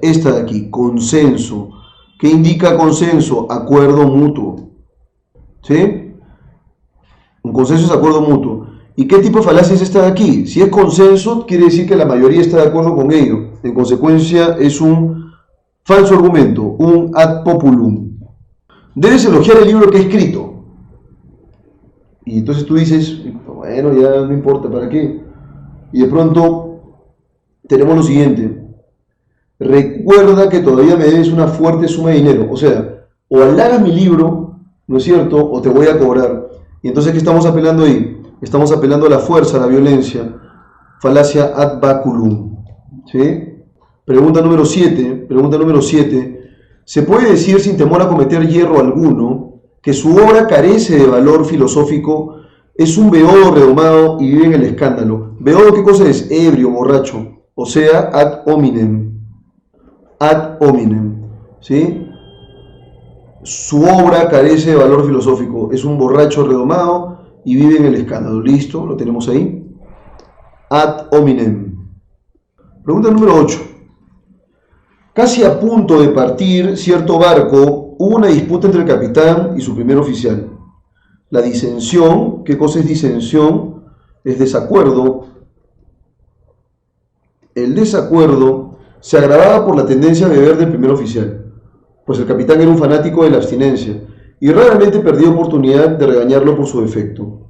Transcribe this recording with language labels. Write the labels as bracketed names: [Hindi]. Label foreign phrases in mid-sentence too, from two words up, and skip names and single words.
[Spanish] Esta de aquí, consenso. ¿Qué indica consenso? Acuerdo mutuo. ¿Sí? Un consenso es acuerdo mutuo. ¿Y qué tipo de falacias están aquí? Si es consenso, quiere decir que la mayoría está de acuerdo con ello. En consecuencia, es un falso argumento, un [Latin] ad populum. [Spanish] Debes elogiar el libro que he escrito. Y entonces tú dices, bueno, ya no importa, ¿para qué? Y de pronto tenemos lo siguiente. Recuerda que todavía me debes una fuerte suma de dinero. O sea, o halagas mi libro, ¿no es cierto? O te voy a cobrar. Y entonces, ¿qué estamos apelando ahí? Estamos apelando a la fuerza, a la violencia. Falacia [Latin] ad baculum. [Spanish] ¿Sí? Pregunta número 7. ¿Se puede decir sin temor a cometer hierro alguno que su obra carece de valor filosófico? Es un beodo redomado y vive en el escándalo. Beodo, ¿qué cosa es? Ebrio, borracho. O sea, [Latin] ad hominem. Ad hominem. [Spanish] ¿Sí? Su obra carece de valor filosófico. Es un borracho redomado y vive en el escándalo. ¿Listo? Lo tenemos ahí. [Latin] Ad hominem. [Spanish] Pregunta número 8. Casi a punto de partir cierto barco, hubo una disputa entre el capitán y su primer oficial. La disensión, ¿qué cosa es disensión? Es desacuerdo. El desacuerdo se agravaba por la tendencia a beber del primer oficial, pues el capitán era un fanático de la abstinencia y raramente perdía oportunidad de regañarlo por su defecto.